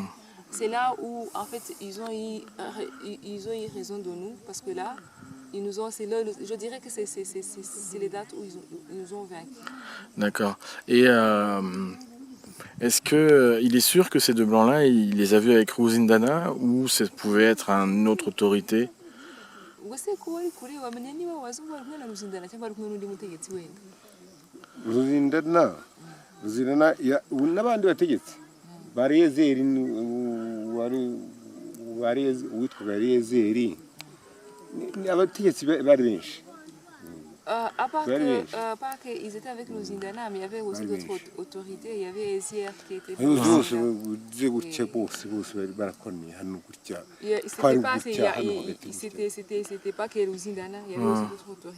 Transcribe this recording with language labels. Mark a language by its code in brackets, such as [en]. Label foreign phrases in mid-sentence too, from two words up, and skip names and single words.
[fr] C'est là où, en fait, ils ont eu raison de nous, parce que là, je dirais que c'est les dates où ils nous ont vaincus. D'accord. Et est-ce qu'il est sûr que ces deux blancs-là, il les a vus avec Ruzindana ou ça pouvait être une autre autorité? [rw] Ruzindana n'abandi bategetsi bariyezeri uwitwaga Eliyezeri abategetsi bari benshi. [fr] À part qu'ils étaient avec nos Indana, mais il y avait aussi d'autres autorités. Il y avait Ezier qui était... C'était pas que les Indana, il y avait aussi d'autres autorités.